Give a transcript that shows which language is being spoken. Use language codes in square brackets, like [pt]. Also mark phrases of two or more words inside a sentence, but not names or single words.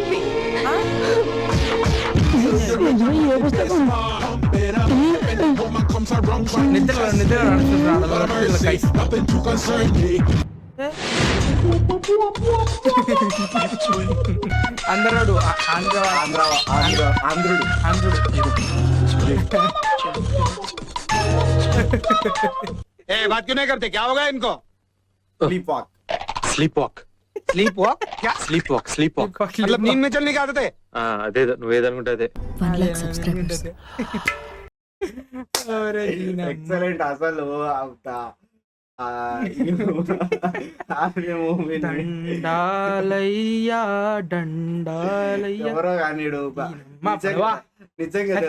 [te] నిద్రలో నడుస్తున్నారు గైస్. అందరాడు ఆంధ్రుడు. [hi] बात क्यों नहीं करते क्या होगा इनको [en] Sleep walk. sleep walk sleep walk sleep walk sleep walk [hi] मतलब नींद में चलने की आदत है [te] అదే నువ్వేదనుకుంటే అదే [en] 1 lakh subscribers. [te] ఎక్సలెంట్ అసలు దండాలయ్యా ఎవరో కానీ నిజంగా తెలుసా?